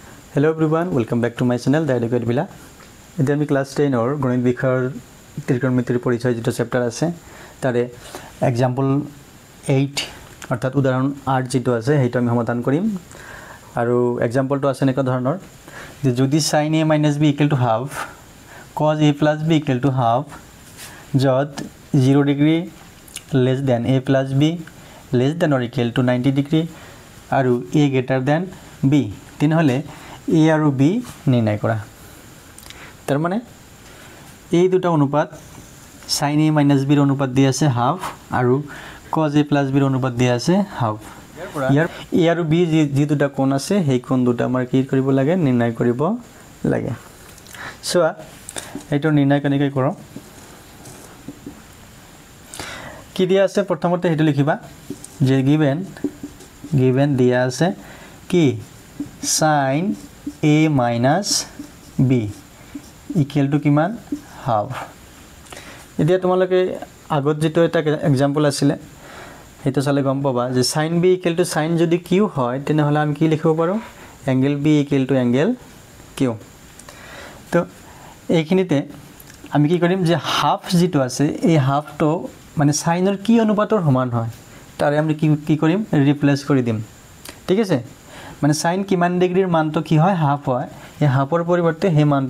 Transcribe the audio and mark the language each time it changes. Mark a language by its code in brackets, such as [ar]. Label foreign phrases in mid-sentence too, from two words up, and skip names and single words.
[en] Hello everyone, welcome back to my channel The Adequate Villa. [as] Today আমি class 10 or গণিত বিষয়ৰ ত্ৰিকোণমিতিৰ পৰিচয় যেটো চেপ্টাৰ আছে তাৰে এক্সাম্পল 8 অৰ্থাৎ উদাহৰণ 8 যেটো আছে হেটো আমি সমাধান কৰিম আৰু এক্সাম্পলটো আছে এনেকা ধৰণৰ যে যদি sin a - b = half cos a + b = half যত 0 ডিগ্ৰী [en] less than [as] a + b [en] less than or equal to [as] 90 ডিগ্ৰী আৰু a [en] greater than [as] b তেনেহলে a আৰু b নিৰ্ণয় কৰা তাৰ মানে এই দুটা অনুপাত sin a - b ৰ অনুপাত দি আছে হাফ আৰু cos a + b ৰ অনুপাত দি আছে হাফ ইয়াৰ a আৰু b যি দুটা কোণ আছে সেই কোণ দুটা আমাৰ কি কৰিব লাগে নিৰ্ণয় কৰিব লাগে সো এইটো নিৰ্ণয় কেনেকৈ কৰম কি দিয়া আছে প্ৰথমতে হেতু লিখিবা যে given দিয়া আছে কি sin a - b [en] equal to [as] কিমান half এতিয়া তোমালোকে আগত যেটো এটা एग्जांपल আছিল হেতু চালে গম পাবা যে sin b [en] equal to [as] sin যদি q হয় তেনেহলে আমি কি লিখিব পাৰো [en] angle b equal to angle q [as] তো এইখিনিতে আমি কি কৰিম যে হাফ যেটো আছে এই হাফটো মানে সাইনৰ কি অনুপাতৰ সমান হয় তাৰে আমি কি কৰিম ৰিপ্লেস কৰি দিম ঠিক আছে মানে sin কিমান ডিগ্ৰীৰ মানটো কি হয় হাফ হয় এই হাফৰ পৰিৱৰ্তে হে মানটো